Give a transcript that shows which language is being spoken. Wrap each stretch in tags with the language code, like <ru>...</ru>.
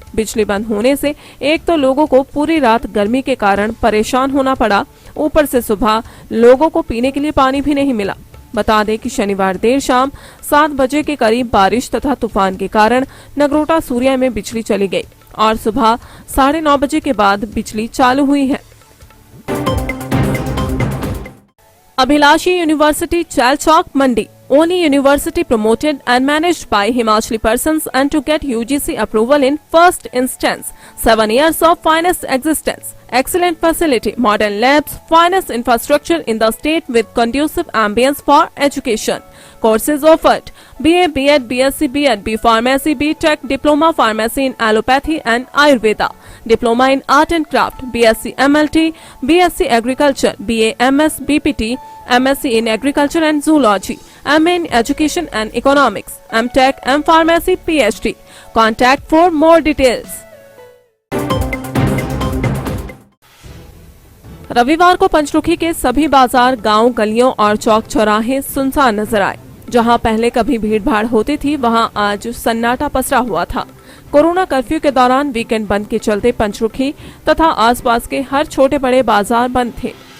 <hi>बिजली बंद होने से एक तो लोगों को पूरी रात गर्मी के कारण परेशान होना पड़ा, ऊपर से सुबह लोगों को पीने के लिए पानी भी नहीं मिला। बता दें कि शनिवार देर शाम 7 बजे के करीब बारिश तथा तूफान के कारण नगरोटा सूर्या में बिजली चली गई और सुबह 9:30 बजे के बाद बिजली चालू हुई है।</hi> <en>Abhilashi university Chailchowk Mandi, only university promoted and managed by Himachali persons and to get UGC approval in first instance. 7 years of finest existence, excellent facility, modern labs, finest infrastructure in the state with conducive ambience for education. Courses offered: BA, B.Ed, BSc, B.Ed, B Pharmacy, B.Tech, Diploma Pharmacy in Allopathy and Ayurveda, Diploma in Art and Craft, BSc MLT, BSc Agriculture, BA MS, BPT, MSc in Agriculture and Zoology, MA in Education and Economics, M.Tech, M Pharmacy, PhD. Contact for more details.</en> <hi>रविवार को पंचरुखी के सभी बाजार, गांव, गलियों और चौक चौराहे सुनसान नजर आए। जहां पहले कभी भीड़भाड़ होती थी, वहां आज सन्नाटा पसरा हुआ था। कोरोना कर्फ्यू के दौरान वीकेंड बंद के चलते पंचरुखी तथा आसपास के हर छोटे बड़े बाजार बंद थे।</hi>